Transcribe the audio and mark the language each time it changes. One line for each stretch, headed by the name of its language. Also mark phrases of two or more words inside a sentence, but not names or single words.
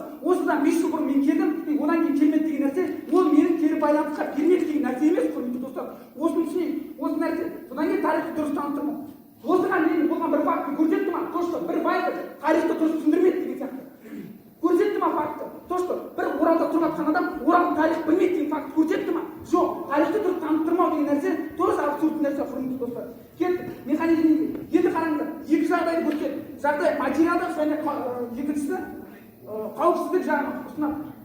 Kazakh: Осыдан 5 жыл бұрын мен келдім, одан кейін келмеді деген нәрсе, ол менің кері байланысқа келмеді деген нәрсе емес, құрметті достар. Осыны түсінейік, осы нәрсе. Содан кейін тарихты дұрыс таныстырмау. Осыған дейін болған бір факты көрсетті ма?
Russian: То, что
Kazakh: бір бай тарихты дұрыс түсіндірмеді деген сияқты. Көрсетті ма факты?
Russian: То, что
Kazakh: бір Оралда тұрып жатқан адам Оралдың тарихын білмейді деген факт көрсетті ма? Жоқ, тарихты дұрыс таныстырмау деген нәрсе тоже абсурдты нәрсе, құрметті достар. Кетті, механизмге. Енді қараңыздар, екі жағдайды көрсетеді. Жағдай материалдық және екіншісі қауіпсіздік жағын ұсынады.